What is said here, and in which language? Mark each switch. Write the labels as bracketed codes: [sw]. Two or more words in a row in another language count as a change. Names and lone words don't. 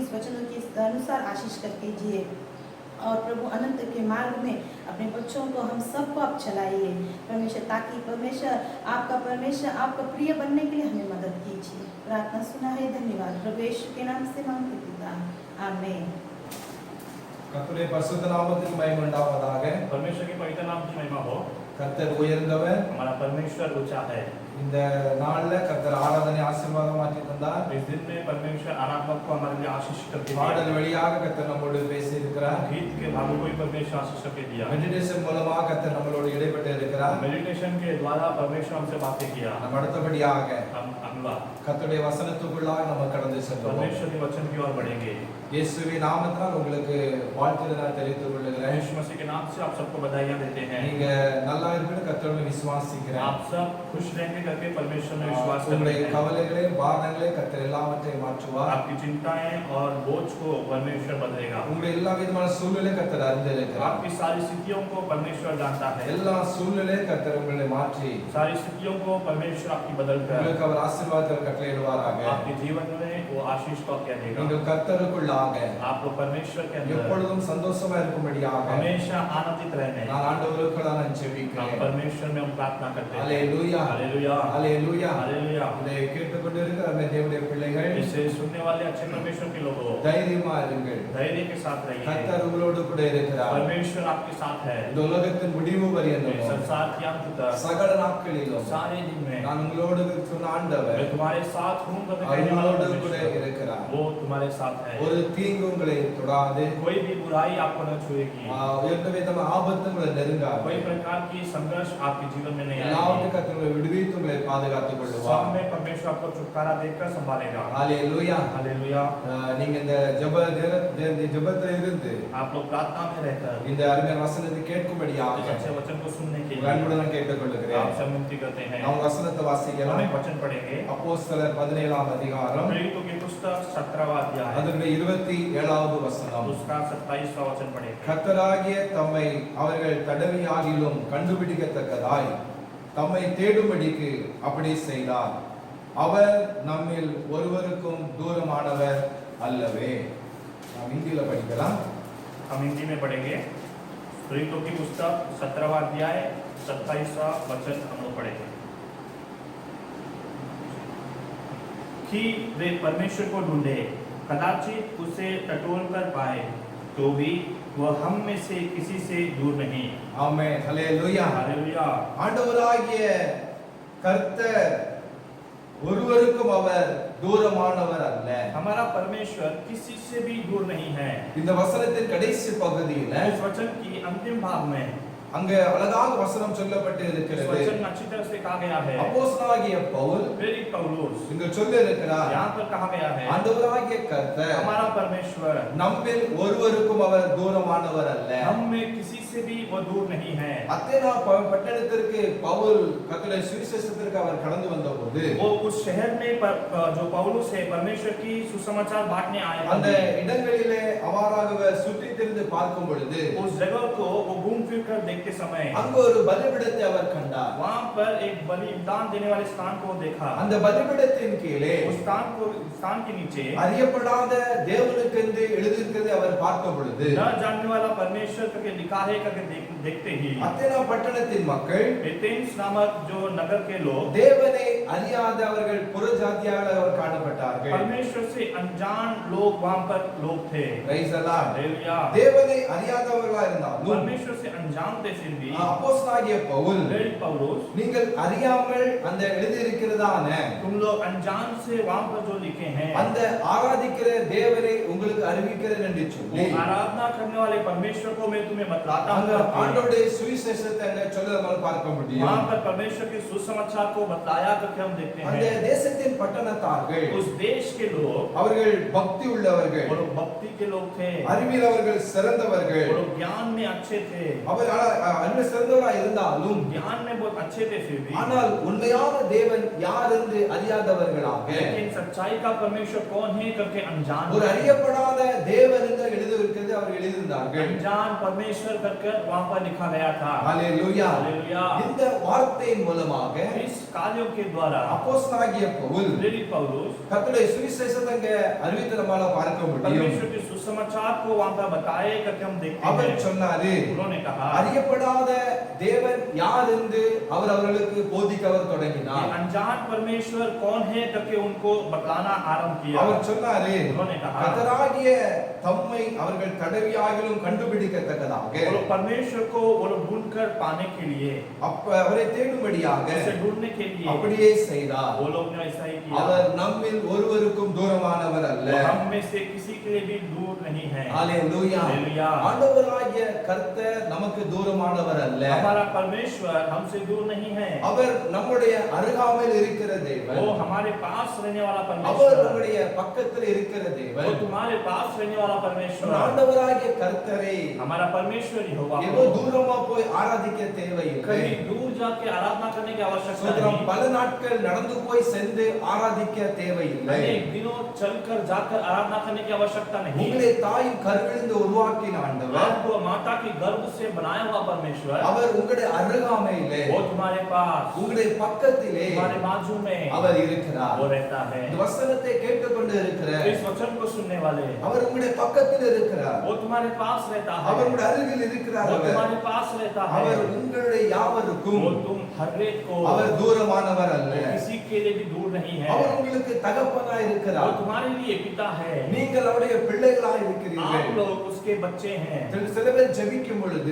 [hi] इस वचनों के अनुसार आशीष कर कीजिए और प्रभु अनंत के मार्ग में अपने बच्चों को हम सबको आप चलाइए परमेश्वर, ताकि परमेश्वर आपका प्रिय बनने के लिए हमें मदद कीजिए। प्रार्थना सुना है, धन्यवाद प्रभु यीशु के नाम से मांगते पिता, आमीन। [ta] கர்த்தருடைய பரிசுத்த நாமத்துக்கு மகிமை உண்டாவதாக. [hi] परमेश्वर के पवित्र नाम की महिमा हो। [ta] கர்த்தர் உயர்ந்தவர். [hi] हमारा परमेश्वर ऊंचा है। [ta] இந்த நாள்ல கர்த்தர் ஆராதனை ஆசீர்வாதமாக்கி தந்தார். [hi] इस दिन में परमेश्वर आराधना को हमारे लिए आशीष करके [ta] பாடல் வழியாக கர்த்தர் நம்மோடு பேசி இருக்கிறார். [hi] गीत के भागों को परमेश्वर आशीष करके दिया। [ta] மெடிடேஷன் மூலமாக கர்த்தர் நம்மளோடு இடைப்பட்டு இருக்கிறார். [hi] मेडिटेशन के द्वारा परमेश्वर हमसे बातें किया। [ta] நம்ம அடுத்தபடியாக [hi] अगला [ta] கர்த்தருடைய வசனத்துக்குள்ளாக நம்ம கடந்து செல்வோம். [hi] परमेश्वर के वचन की ओर बढ़ेंगे। [ta] இயேசுவின் நாமத்தினால் உங்களுக்கு வாழ்த்துக்களை நான் தெரிவித்துக் கொள்கிறேன். [hi] यीशु मसीह के नाम से आप सबको बधाइयां देते हैं। [ta] நீங்க நல்லா இருக்கணும் கர்த்தரோட விசுவாசிக்கிறேன். [hi] आप सब खुश रहेंगे करके परमेश्वर में विश्वास करते [ta] உங்களுடைய [hi] हैं। [ta] கவலைகளை பாரங்களை கர்த்தர் எல்லாவற்றையும் மாற்றுவார். [hi] आपकी चिंताएं और बोझ को परमेश्वर बदलेगा। [ta] உங்களுடைய எல்லா விதமான சூழ்நிலை கர்த்தர் அறிந்திருக்கிறார். [hi] आपकी सारी स्थितियों को परमेश्वर जानता है। [ta] எல்லா சூழ்நிலை கர்த்தர் உங்களை மாற்றி [hi] सारी स्थितियों को परमेश्वर आपकी बदलकर [ta] உங்களுக்கு அவர் ஆசீர்வாதத்தை கட்டளையிடுவாராக. [hi] आपके जीवन में वो आशीष को क्या देगा। [ta] நீங்கள் கர்த்தருக்குள்ளாக [hi] आप लोग परमेश्वर के अंदर [ta] எப்பொழுதும் சந்தோஷமா இருக்கும்படியாக [hi] हमेशा आनंदित रहने [ta] நான் ஆண்டவருக்குள்ள நான் [hi] हम [ta] ஜெபிக்கிறேன். [hi] परमेश्वर में हम प्रार्थना करते हैं। [ta] ஹalleluya [hi] हालेलुया [ta] ஹalleluya. [hi] हालेलुया। [ta] இதை கேட்டுக்கொண்டு இருக்கிற அந்த தேவனுடைய பிள்ளைகள் [hi] इसे सुनने वाले अच्छे परमेश्वर के लोगों [ta] தைரியமா இருங்கள். [hi] धैर्य के साथ रहिए। [ta] கர்த்தர் உங்களோடு கூட இருக்கிறார். [hi] परमेश्वर आपके साथ है। [ta] இந்த உலகத்தின் முடிவு [hi] इस [ta] பரியந்தம் [hi] संसार की अंत तक [ta] சகல நாட்களிலும் [hi] सारे दिन में [ta] நான் உங்களோடு இருக்கிற ஆண்டவர் [hi] मैं तुम्हारे साथ हूँ करके कहने वाला [ta] அவரோடு கூட [hi] परमेश्वर [ta] இருக்கிறார். [hi] वो तुम्हारे साथ है। [ta] ஒரு தீங்கு உங்களை தொடாது. [hi] कोई भी बुराई आपको न छुएगी। [ta] எந்த விதமான ஆபத்து உங்களை நெருங்காது. [hi] कोई प्रकार की संघर्ष आपके जीवन में नहीं [ta] எல்லாவற்றையும் [hi] आएगी। [ta] கர்த்தர் உங்களை விடுவித்து உங்களை பாதுகாத்துக் [hi] सब [ta] கொள்வார். [hi] में परमेश्वर आपको छुटकारा देकर संभालेगा। [ta] ஹalleluya. [hi] हालेलुया। [ta] நீங்க இந்த ஜெபத்துல இருந்து [hi] आप लोग प्रार्थना में रहकर [ta] இந்த அருமையான வசனத்தை [hi] इस [ta] கேட்கும்படியாக [hi] अच्छे वचन को सुनने के लिए [ta] அன்புடன் கேட்டுக்கொள்கிறேன். [hi] आपसे विनती करते हैं। [ta] நாம் வசனத்தை [hi] हम [ta] வாசிக்கலாம். [hi] एक वचन पढ़ेंगे। [ta] அப்போஸ்தலர் 17ஆம் அதிகாரம் [hi] प्रेरितों की पुस्तक 17वां अध्याय [ta] அதனுடைய 27வது வசனம். [hi] उसका 27वां वचन पढ़ेंगे। [ta] கர்த்தராகிய தம்மை அவர்கள் தடவியாகிலும் கண்டுபிடிக்கத்தக்கதாய் தம்மை தேடும்படிக்கு அப்படி செய்தார். அவர் நம்மில் ஒருவருக்கும் தூரமானவர் அல்லவே. நாம் हिंदीல படிக்கலாம். [hi] हम हिंदी में पढ़ेंगे। प्रेरितों की पुस्तक 17वां अध्याय 27वां वचन हम लोग पढ़ेंगे कि वे परमेश्वर को ढूंढे, कदाचित उसे टटोल कर पाए, तो भी वह हम में से किसी से दूर नहीं। [ta] ஆமென். ஹalleluya. [hi] हालेलुया। [ta] ஆண்டவராகிய கர்த்தர் ஒருவருக்கும் அவர் தூரமானவர் அல்ல. [hi] हमारा परमेश्वर किसी से भी दूर नहीं है। [ta] இந்த வசனத்தின் கடைசி பகுதியில [hi] इस वचन की अंतिम भाग में [ta] அங்க அழகாக வசனம் சொல்லப்பட்டு [hi] इस [ta] இருக்கிறது. [hi] वचन में अच्छी तरह से कहा गया है। [ta] அப்போஸ்தலனாகிய பவுல் [hi] प्रेरित पौलुस [ta] இங்க சொல்ல இருக்கிறார், [hi] यहाँ पर कहा गया है [ta] ஆண்டவராகிய கர்த்தர் [hi] हमारा परमेश्वर [ta] நம்மில் ஒருவருக்கும் அவர் தூரமானவர் அல்ல. [hi] हम में किसी से भी वो दूर नहीं है। [ta] அத்தேனா பட்டணத்திற்கு பவுல் கர்த்தருடைய சுவிசேஷத்திற்கு அவர் கடந்து வந்தபோது [hi] वो उस शहर में जो पौलुस है परमेश्वर की सुसमाचार बांटने आए [ta] அந்த [hi] थे। [ta] இடங்களிலே அவாறாகவே சுற்றி திரிந்து பார்க்கும் பொழுது [hi] उस जगह को वो घूम फिर कर देखते समय [ta] அங்க ஒரு பலிபீடத்தை அவர் கண்டார். [hi] वहाँ पर एक बलिदान देने वाले स्थान को देखा। [ta] அந்த பலிபீடத்தின் கீழே [hi] उस स्थान के नीचे [ta] அறியப்படாத தேவனுக்கென்று எழுதியிருக்கிறதை அவர் பார்க்கும் பொழுது [hi] न जानने वाला परमेश्वर करके लिखा है करके देखते ही [ta] அத்தேனா பட்டணத்தின் மக்கள் [hi] एथेंस नामक जो नगर के लोग [ta] தேவனை அறியாதவர்கள் புறஜாதியாக அவர் காணப்பட்டார்கள். [hi] परमेश्वर से अनजान लोग वहाँ पर लोग थे। [en] Praise the Lord. [hi] हालेलुया। [ta] தேவனை அறியாதவர்களா இருந்தாலும் [hi] परमेश्वर से अनजान थे फिर भी [ta] அப்போஸ்தலனாகிய பவுல் [hi] प्रेरित पौलुस [ta] நீங்கள் அறியாமல் அந்த எழுதியிருக்கிறதான [hi] तुम लोग अनजान से वहाँ पर जो लिखे हैं [ta] அந்த ஆராதிக்கிற தேவனை உங்களுக்கு அறிவிக்கிறேன் என்று [hi] वो [ta] சொல்லி [hi] आराधना करने वाले परमेश्वर को मैं तुम्हें बतलाता [ta] அங்க [hi] हूँ। [ta] ஆண்டவருடைய சுவிசேஷத்தை அங்க சொல்ல நம்மால் பார்க்க முடியும். [hi] वहाँ पर परमेश्वर के सुसमाचार को बतलाया करके हम देखते [ta] அந்த [hi] हैं। [ta] தேசத்தின் பட்டணத்தார்கள் [hi] उस देश के लोग [ta] அவர்கள் பக்தி உள்ளவர்கள், [hi] वो लोग भक्ति के लोग थे, [ta] அறிவில் அவர்கள் சிறந்தவர்கள். [hi] वो लोग ज्ञान में अच्छे थे, [ta] அவர் அறிவில் சிறந்தவரா இருந்தாலும் [hi] ज्ञान में बहुत अच्छे थे फिर भी [ta] ஆனால் உண்மையான தேவன் யார் என்று அறியாதவர்களாக [hi] लेकिन सच्चाई का परमेश्वर कौन है करके अनजान [ta] ஒரு அறியப்படாத தேவன் என்று எழுதியிருக்கிறது அவர் எழுதியிருந்தார்கள். [hi] अनजान परमेश्वर करके वहाँ पर लिखा गया था। [ta] ஹalleluya. [hi] हालेलुया। [ta] இந்த வார்த்தையின் மூலமாக [hi] इस कार्यों के द्वारा [ta] அப்போஸ்தலனாகிய பவுல் [hi] प्रेरित पौलुस [ta] கர்த்தருடைய சுவிசேஷத்தை அங்க அறிவித்து நம்மால பார்க்க முடியும். [hi] परमेश्वर के सुसमाचार को वहाँ पर बताए करके हम देखते [ta] அவர் [hi] हैं। [ta] சொன்னாரு, [hi] उन्होंने कहा [ta] அறியப்படாத தேவன் யார் என்று அவர் அவர்களுக்கு போதிக்க அவர் தொடங்கினார். [hi] कि अनजान परमेश्वर कौन है करके उनको बतलाना आरंभ किया। [ta] அவர் சொன்னாரு, [hi] उन्होंने कहा [ta] கர்த்தராகிய தம்மை அவர்கள் தடவியாகிலும் கண்டுபிடிக்கத்தக்கதாக [hi] वो लोग परमेश्वर को वो लोग ढूंढकर पाने के लिए [ta] அவரை தேடும்படியாக [hi] उसे ढूंढने के लिए [ta] அப்படியே செய்தார். [hi] वो लोग ने ऐसा ही किया। [ta] அவர் நம்மில் ஒருவருக்கும் தூரமானவர் அல்ல. [hi] वो हम में से किसी के लिए भी दूर नहीं है। [ta] ஹalleluya. [hi] हालेलुया। [ta] ஆண்டவராகிய கர்த்தர் நமக்கு தூரமானவர் அல்ல. [hi] हमारा परमेश्वर हमसे दूर नहीं है। [ta] அவர் நம்முடைய அருகாமையில் இருக்கிற தேவன். [hi] वो हमारे पास रहने वाला [ta] அவர் [hi] परमेश्वर, [ta] நம்முடைய பக்கத்தில் இருக்கிற [hi] वो [ta] தேவன். [hi] तुम्हारे पास रहने वाला परमेश्वर, [ta] ஆண்டவராகிய கர்த்தரை [hi] हमारा परमेश्वर यहोवा [ta] ஏதோ [hi] को [ta] தூரமா போய் ஆராதிக்க தேவையில்லை. [hi] कहीं दूर जाके आराधना करने की आवश्यकता [ta] சோதரம் [hi] नहीं। [ta] பல நாட்கள் நடந்து போய் சென்று ஆராதிக்க தேவையில்லை. [hi] अनेक दिनों चलकर जाकर आराधना करने की आवश्यकता नहीं। [ta] உங்களை தாயின் கருவிலிருந்து உருவாக்கின ஆண்டவர் [hi] आपको माता की गर्भ से बनाया हुआ परमेश्वर, [ta] அவர் உங்களுடைய அருகாமையிலே [hi] वो तुम्हारे पास [ta] உங்களுடைய பக்கத்திலே [hi] तुम्हारे बाजू में [ta] அவர் இருக்கிறார். [hi] वो रहता है। [ta] இந்த வசனத்தை கேட்டுக்கொண்டு இருக்கிற [hi] इस वचन को सुनने वाले, [ta] அவர் உங்களுடைய பக்கத்தில் இருக்கிறார். [hi] वो तुम्हारे पास रहता है, [ta] அவர் உங்களுடைய அருகில் இருக்கிறார். [hi] वो [ta] அவர் [hi] तुम्हारे पास रहता है, [ta] அவர் உங்களுடைய யாவருக்கும் [hi] वो तुम हर एक को [ta] அவர் தூரமானவர் அல்ல. [hi] किसी के लिए भी दूर नहीं है। [ta] அவர் உங்களுக்கு தகப்பனாய் [hi] वो [ta] இருக்கிறார். [hi] तुम्हारे लिए पिता है, [ta] நீங்கள் அவருடைய பிள்ளைகளாய் இருக்கிறீர்கள். [hi] आप लोग उसके बच्चे हैं। [ta] சில பேர் ஜெபிக்கும் பொழுது